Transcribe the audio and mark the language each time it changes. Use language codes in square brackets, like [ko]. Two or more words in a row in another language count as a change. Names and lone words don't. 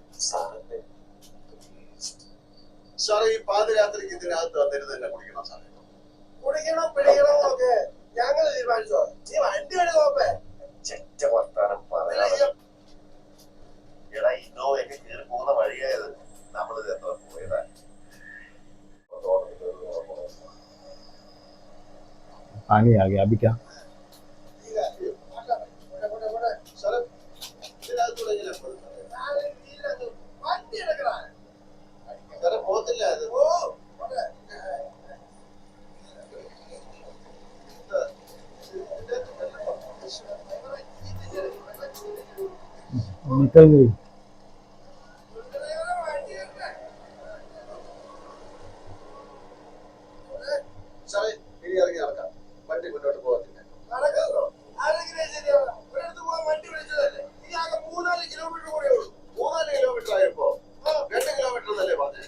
[ml] സാറേ, ഈ പാതിരാത്രിക്ക് ഇതിനകത്ത് വന്നിരുന്ന് തന്നെ കുടിക്കണം സാറേ. കുടിക്കണോ പിടിക്കണോ ഒക്കെ ഞങ്ങൾ തീരുമാനിച്ചോ. നീ വണ്ടി എടുക്കോപ്പേ. ചെറ്റ വർത്താനം പറയാതെ. എടാ, ഇന്നോവയൊക്കെ കയറി പോകുന്ന വഴിയായത്. നമ്മളിത് എത്ര പോയതാ? [hi] पानी आ गया अभी क्या? [ml] സാറേ, ഇതിനകത്തൂടെ എങ്ങനെയാ പോകുന്നത്? വണ്ടി എടുക്കണ. സാറേ, പോകത്തില്ല അത്. ഓ [hi] निकल गई। [ml] സാറേ, ഇനി ഇറങ്ങി നടക്കാം. വണ്ടി മുന്നോട്ട് പോകത്തില്ല. നടക്കുന്നോ? ആരെങ്കിലും ശരിയാവണം. ഒരിടത്ത് പോകാൻ വണ്ടി വിളിച്ചതല്ലേ. ഈ ആകെ 3-4 കിലോമീറ്റർ കൂടെ ഉള്ളൂ. 3-4 കിലോമീറ്റർ ആയപ്പോ 2 കിലോമീറ്റർ എന്നല്ലേ പറഞ്ഞത്?